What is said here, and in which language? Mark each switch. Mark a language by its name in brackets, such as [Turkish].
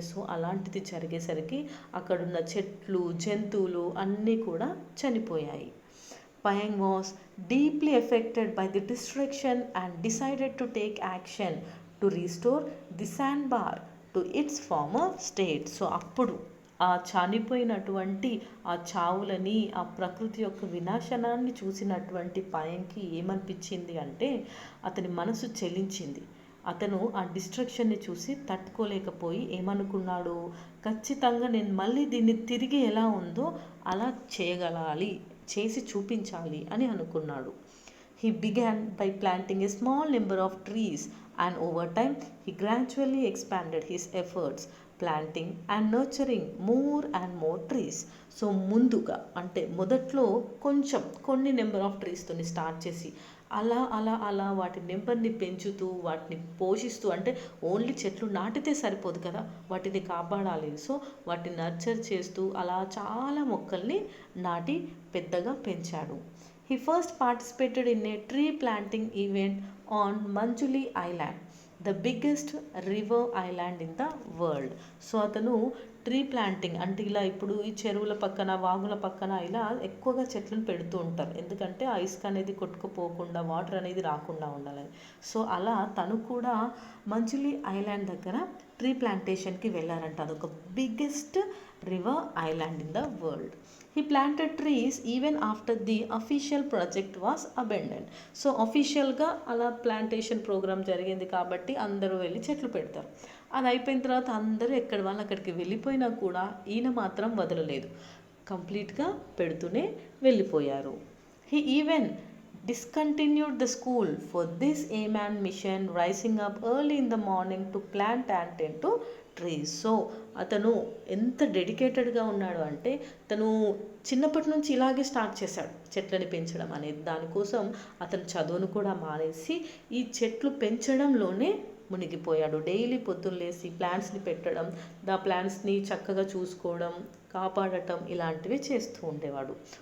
[Telugu] So అలాంటిది జరిగేసరికి అక్కడున్న చెట్లు, జంతువులు అన్నీ కూడా చనిపోయాయి. [English] Payeng was deeply affected by the destruction and decided to take action to restore the sandbar to its former state. [Telugu] So అప్పుడు ఆ చనిపోయినటువంటి ఆ చావులని, ఆ ప్రకృతి యొక్క వినాశనాన్ని చూసినటువంటి పాయంగ్కి ఏమనిపించింది అంటే అతని మనసు చెలించింది. అతను ఆ డిస్ట్రక్షన్ని చూసి తట్టుకోలేకపోయి ఏమనుకున్నాడు, ఖచ్చితంగా నేను మళ్ళీ దీన్ని తిరిగి ఎలా ఉందో అలా చేసి చూపించాలి అని అనుకున్నాడు. [English] He began by planting a small number of trees and over time he gradually expanded his efforts, planting and nurturing more and more trees. [Telugu] So ముందుగా అంటే మొదట్లో కొన్ని నెంబర్ ఆఫ్ ట్రీస్తోని స్టార్ట్ చేసి అలా వాటి నెంబర్ని పెంచుతూ వాటిని పోషిస్తూ, అంటే ఓన్లీ చెట్లు నాటితే సరిపోదు కదా, వాటిని కాపాడాలి. సో వాటిని నర్చర్ చేస్తూ అలా చాలా మొక్కల్ని నాటి పెద్దగా పెంచాడు. [English] He first participated in a tree planting event on Manjuli Island, the biggest river island in the world. [Telugu] So అతను ట్రీ ప్లాంటింగ్ అంటే ఇలా ఇప్పుడు ఈ చెరువుల పక్కన, వాగుల పక్కన ఇలా ఎక్కువగా చెట్లను పెడుతూ ఉంటారు, ఎందుకంటే ఆ ఇసుక అనేది కొట్టుకుపోకుండా, వాటర్ అనేది రాకుండా ఉండాలని. సో అలా తను కూడా మంజులి ఐలాండ్ దగ్గర ట్రీ ప్లాంటేషన్కి వెళ్ళారంట. అదొక [English] Biggest river island in the world. He planted trees even after the official project was abandoned. [Telugu] So అఫీషియల్గా అలా ప్లాంటేషన్ ప్రోగ్రామ్ జరిగింది కాబట్టి అందరూ వెళ్ళి చెట్లు పెడతారు. అది అయిపోయిన తర్వాత అందరూ ఎక్కడి వాళ్ళు అక్కడికి వెళ్ళిపోయినా కూడా ఈయన మాత్రం వదలలేదు, కంప్లీట్గా పెడుతూనే వెళ్ళిపోయారు. [English] He even discontinued the school for this aim and mission, rising up early in the morning to plant and tend to trees. [Telugu] So అతను ఎంత డెడికేటెడ్గా ఉన్నాడు అంటే తను చిన్నప్పటి నుంచి ఇలాగే స్టార్ట్ చేశాడు చెట్లని పెంచడం అనేది. దానికోసం అతను చదువును కూడా మానేసి ఈ చెట్లు పెంచడంలోనే మునిగిపోయాడు. డైలీ పొద్దున్న లేసి ప్లాంట్స్ని పెట్టడం, ప్లాంట్స్ని చక్కగా చూసుకోవడం, కాపాడటం ఇలాంటివి చేస్తూ ఉండేవాడు.